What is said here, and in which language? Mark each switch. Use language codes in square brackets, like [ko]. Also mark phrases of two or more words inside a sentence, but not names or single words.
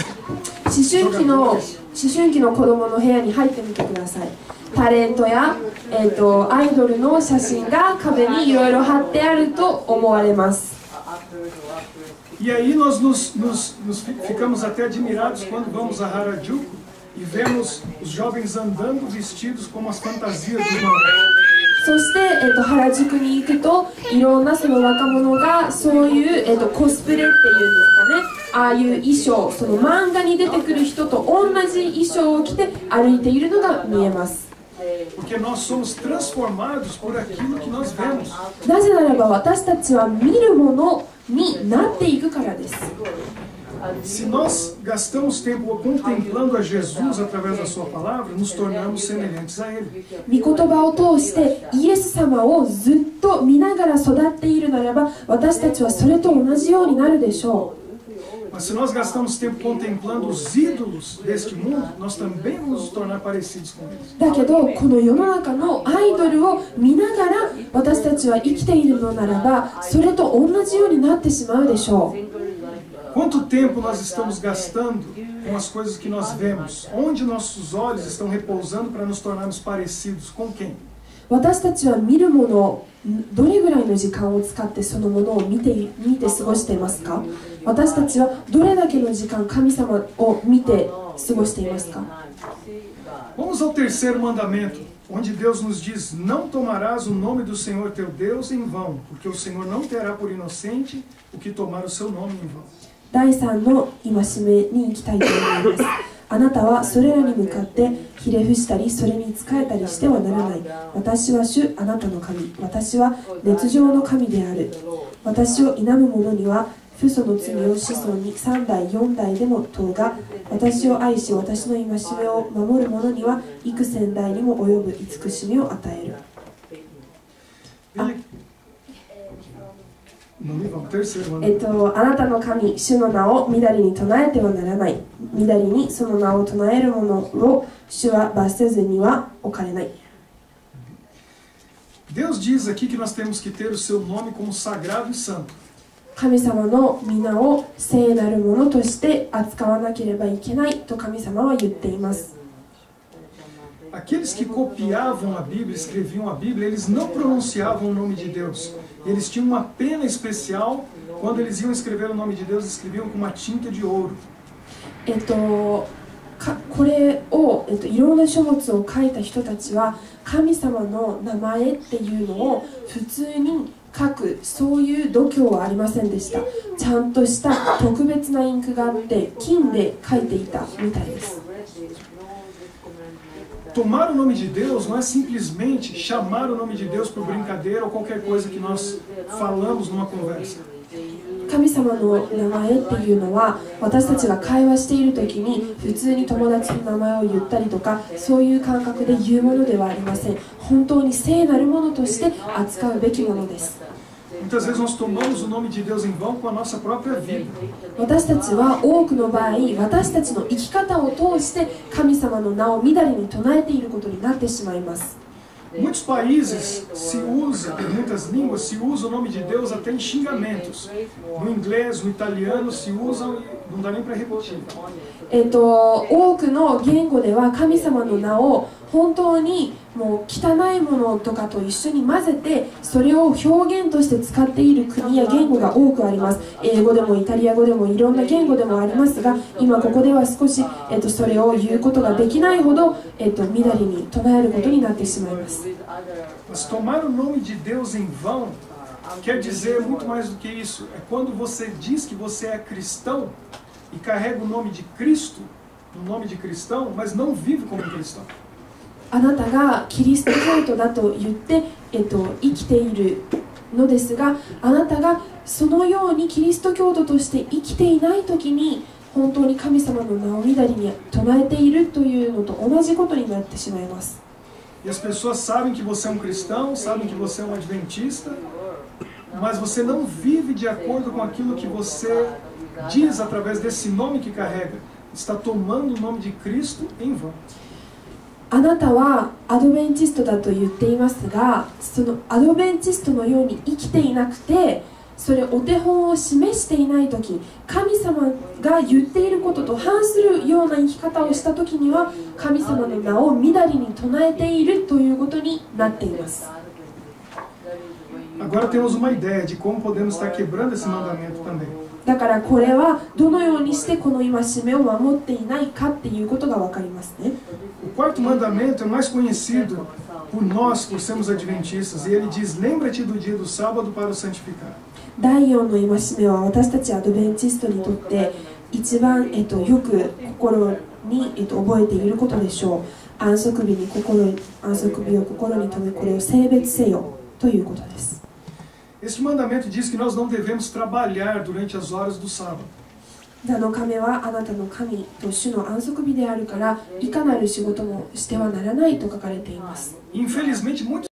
[ja] 思春期の子どもの部屋に入ってみてください。タレントや、アイドルの写真が壁にいろいろ貼ってあると思われます。 [pt] E aí nós ficamos até admirados quando vamos a Harajuku e vemos os jovens andando vestidos como as fantasias dos mangás. [ja] そして、原宿に行くといろんなその若者がそういう、コスプレっていうんですかね、ああいう衣装、その漫画に出てくる人と同じ衣装を着て歩いているのが見えます。 [pt] Porque nós somos transformados por aquilo que nós vemos. [ja] なぜならば私たちは見るものになっていくからです。 [pt] Se nós gastamos tempo contemplando a Jesus através da sua palavra, nos tornamos semelhantes a Ele. [ja] 御言葉を通してイエス様をずっと見ながら育っているならば私たちはそれと同じようになるでしょう。 [pt] Mas se nós gastamos tempo contemplando os ídolos deste mundo, nós também vamos nos tornar parecidos com eles. [ja] だけどこの世の中のアイドルを見ながら私たちは生きているのならばそれと同じようになってしまうでしょう。 [pt] Quanto tempo nós estamos gastando com as coisas que nós vemos? Onde nossos olhos estão repousando para nos tornarmos parecidos com quem? [ja] 私たちは見るものをどれぐらいの時間を使ってそのものを見て過ごしていますか？私たちはどれだけの時間神様を見て過ごしていますか？ [pt] Vamos ao terceiro mandamento, onde Deus nos diz: não tomarás o nome do Senhor teu Deus em vão, porque o Senhor não terá por inocente o que tomar o seu nome em vão. [ja] 第3の戒めに行きたいと思います。あなたはそれらに向かってひれ伏したりそれに仕えたりしてはならない。私は主あなたの神、私は熱情の神である。私を否む者には父祖の罪を子孫に3代4代でも問うが、私を愛し私の戒めを守る者には幾千代にも及ぶ慈しみを与える。あなたの神、主の名をみだりに唱えてはならない。みだりにその名を唱える者を主は罰せずには置かれない。 [pt] Deus diz aqui que nós temos que ter o seu nome como sagrado e santo. [ja] 神様の皆を聖なるものとして扱わなければいけないと神様は言っています。 [pt] Aqueles que copiavam a Bíblia, escreviam a Bíblia, eles não pronunciavam o nome de Deus. Eles tinham uma pena especial. Quando eles iam escrever o nome de Deus, escreviam com uma tinta de ouro. [ja] これを、いろんな書物を書いた人たちは神様の名前っていうのを普通に書く、そういう度胸はありませんでした。ちゃんとした特別なインクがあって金で書いていたみたいです。 [pt] Tomar o nome de Deus não é simplesmente chamar o nome de Deus por brincadeira ou qualquer coisa que nós falamos numa conversa. [ja] 神様の名前っていうのは私たちが会話している時に普通に友達の名前を言ったりとかそういう感覚で言うものではありません。本当に聖なるものとして扱うべきものです。 [pt] Muitas vezes nós tomamos o nome de Deus em vão com a nossa própria vida. [ja] 私たちは多くの場合私たちの生き方を通して神様の名をみだりに唱えていることになってしまいます。 [pt] Muitos países se usa, em muitas línguas, se usa o nome de Deus até em xingamentos. No inglês, no italiano se usam e não dá nem para repetir. [ja] 多くの言語では神様の名を本当にもう汚いものとかと一緒に混ぜてそれを表現として使っている国や言語が多くあります。英語でもイタリア語でもいろんな言語でもありますが今ここでは少し、それを言うことができないほど、みだりに唱えることになってしまいます。 [pt] Mas tomar o nome de Deus em vão quer dizer muito mais do que isso. É quando você diz que você é cristão e carrega o nome de Cristo, o nome de cristão, mas não vive como cristão. [ja] あなたがキリスト教徒だと言って、生きているのですがあなたがそのようにキリスト教徒として生きていない時に本当に神様の名をみだりに唱えているというのと同じことになってしまいます。 [pt] E as pessoas sabem que você é um cristão, sabem que você é um adventista, mas você não vive de acordo com aquilo que você diz através desse nome que carrega. Está tomando o nome de Cristo em vão. [ja] あなたはアドベンチストだと言っていますがそのアドベンチストのように生きていなくてそれお手本を示していない時神様が言っていることと反するような生き方をした時には神様の名をみだりに唱えているということになっています。 [pt] Agora temos uma ideia de como podemos estar quebrando esse mandamento também. [ja] だからこれはどのようにしてこの戒めを守っていないかっていうことが分かりますね。 [pt] O quarto mandamento é mais conhecido por nós, por sermos adventistas, e ele diz: lembra-te do dia do sábado para o santificar. [ja] 第4の戒めは私たちアドベンチストにとって一番、よく心に、覚えていることでしょう。安息日を心に留め、これを聖別せよということです。 [pt] Este mandamento diz que nós não devemos trabalhar durante as horas do sábado. [ja] 7 日目はあなたの神と主の安息日であるから、いかなる仕事もしてはならないと書かれています。 [pt] Infelizmente, muitos